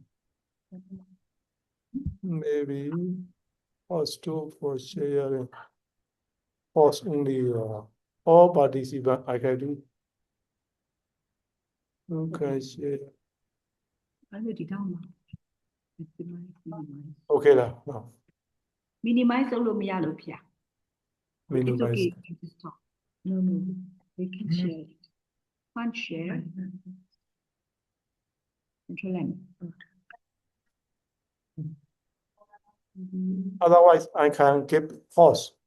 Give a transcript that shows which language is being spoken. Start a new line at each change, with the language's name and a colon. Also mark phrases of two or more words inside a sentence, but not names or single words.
English: Maybe pause two for sharing. Pause only all participants I can do. Okay, share. Okay, now.
Burmese: minimize လုပ်လို့မရလို့ဖေ။ It's
English: minimize. okay, you can just talk. No, we can share it. Can't share. Control M. Otherwise, I can give pause.